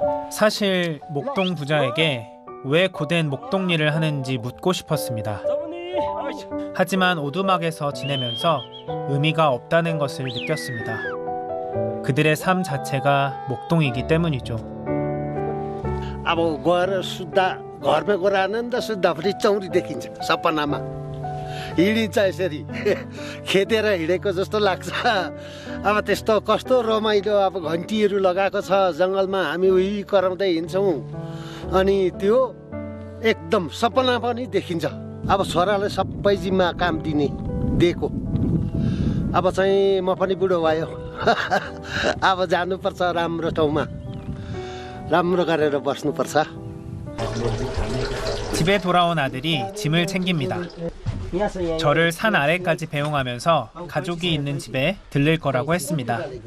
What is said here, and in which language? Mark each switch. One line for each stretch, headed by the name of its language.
Korean: 사실 목동 부자에게 왜 고된 목동 일을 하는지 묻고 싶었습니다. 하지만 오두막에서 지내면서 의미가 없다는 것을 느꼈습니다. 그들의 삶 자체가 목동이기 때문이죠.
Nepali: अब गएर सुत्दा घरमा गएर आनन्द सुत्दाखेरि चौरी देखिन्छ सपनामा हिँडिन्छ यसरी खेतेर हिँडेको जस्तो लाग्छ अब त्यस्तो कस्तो रमाइलो अब घन्टीहरू लगाएको छ जङ्गलमा हामी उही कराउँदै हिँड्छौँ अनि त्यो एकदम सपना पनि देखिन्छ अब छोरालाई सबै जिम्मा काम दिने दिएको अब चाहिँ म पनि बुढो भयो अब जानुपर्छ राम्रो ठाउँमा राम्रो गरेर बस्नुपर्छ.
Korean: 집에 돌아온 아들이 짐을 챙깁니다. 저를 산 아래까지 배웅하면서 가족이 있는 집에 들릴 거라고 했습니다.